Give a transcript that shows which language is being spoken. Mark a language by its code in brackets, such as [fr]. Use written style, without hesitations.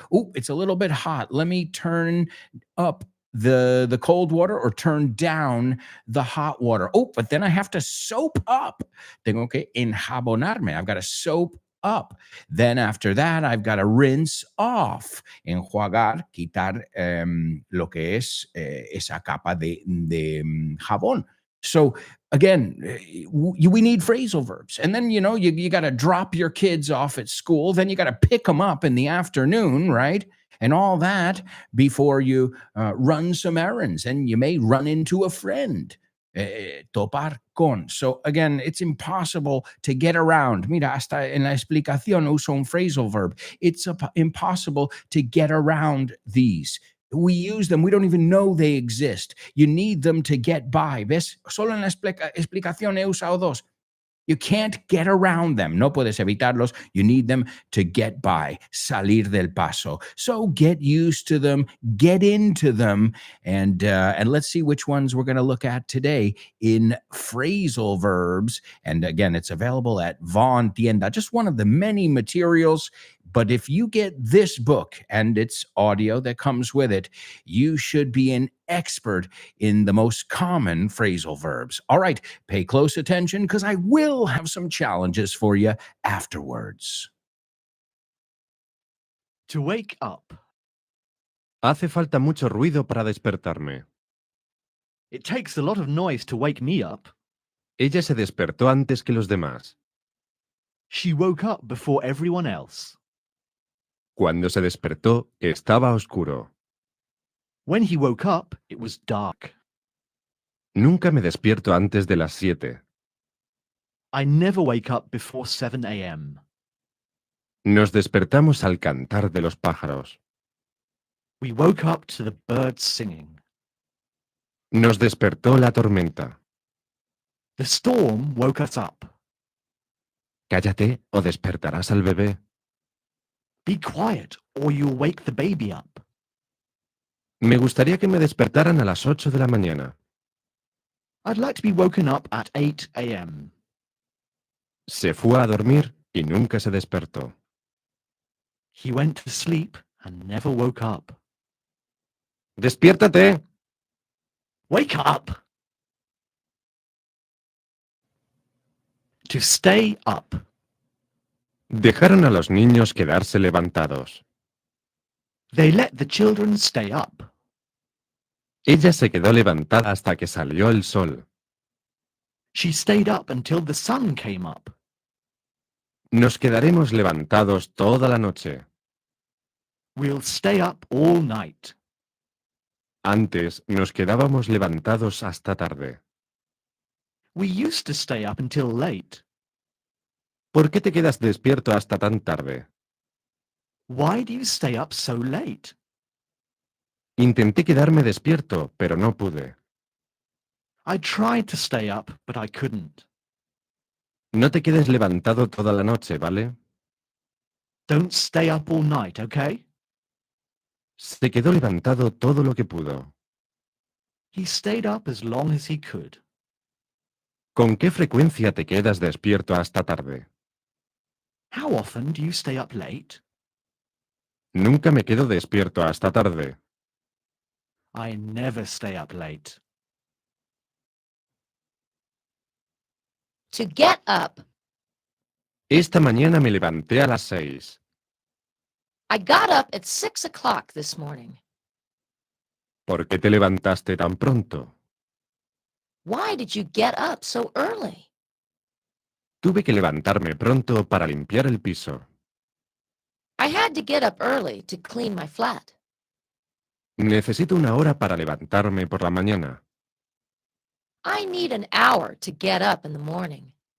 [en] Oh, it's a little bit hot. Let me turn up the cold water or turn down the hot water. Oh, but then I have to soap up. [es] Tengo que enjabonarme. [en] I've got to soap up. Then after that, I've got to rinse off. [es] Enjuagar, quitar lo que es esa capa de jabón. [en] So again, we need phrasal verbs. And then, you got to drop your kids off at school. Then you got to pick them up in the afternoon, right? And all that before you run some errands. And you may run into a friend. [es] Topar con. [en] So again, it's impossible to get around. [es] Mira, hasta en la explicación uso un phrasal verb. [en] It's impossible to get around these. We use them. We don't even know they exist. You need them to get by. [es] ¿Ves? Solo en la explicación he usado 2. [en] You can't get around them. [es] No puedes evitarlos. [en] You need them to get by, [es] salir del paso. [en] So get used to them, get into them, and let's see which ones we're going to look at today in phrasal verbs. And again, it's available at Von Tienda, just one of the many materials. But if you get this book and its audio that comes with it, you should be an expert in the most common phrasal verbs. All right, pay close attention because I will have some challenges for you afterwards. To wake up. [es] Hace falta mucho ruido para despertarme. [en] It takes a lot of noise to wake me up. [es] Ella se despertó antes que los demás. [en] She woke up before everyone else. [es] Cuando se despertó, estaba oscuro. [en] When he woke up, it was dark. [es] Nunca me despierto antes de las 7. [en] I never wake up before 7 a.m. [es] Nos despertamos al cantar de los pájaros. [en] We woke up to the birds singing. [es] Nos despertó la tormenta. [en] The storm woke us up. [es] Cállate o despertarás al bebé. [en] Be quiet, or you'll wake the baby up. [es] Me gustaría que me despertaran a las 8 de la mañana. [en] I'd like to be woken up at 8 a.m. [es] Se fue a dormir y nunca se despertó. [en] He went to sleep and never woke up. [es] ¡Despiértate! [en] Wake up! To stay up. [es] Dejaron a los niños quedarse levantados. [en] They let the children stay up. [es] Ella se quedó levantada hasta que salió el sol. [en] She stayed up until the sun came up. [es] Nos quedaremos levantados toda la noche. [en] We'll stay up all night. [es] Antes nos quedábamos levantados hasta tarde. [en] We used to stay up until late. [es] ¿Por qué te quedas despierto hasta tan tarde? [en] Why do you stay up so late? [es] Intenté quedarme despierto, pero no pude. [en] I tried to stay up, but I couldn't. [es] No te quedes levantado toda la noche, ¿vale? [en] Don't stay up all night, okay? [es] Se quedó levantado todo lo que pudo. [en] He stayed up as long as he could. [es] ¿Con qué frecuencia te quedas despierto hasta tarde? [en] How often do you stay up late? [es] Nunca me quedo despierto hasta tarde. [en] I never stay up late. To get up. [es] Esta mañana me levanté a las 6. [en] I got up at 6 o'clock this morning [es] ¿Por qué te levantaste tan pronto? [en] Why did you get up so early? [es] Tuve que levantarme pronto para limpiar el piso. [en] I had to get up early to clean my flat. [es] Necesito una hora para levantarme por la mañana. [en] I need an hour to get up in the morning.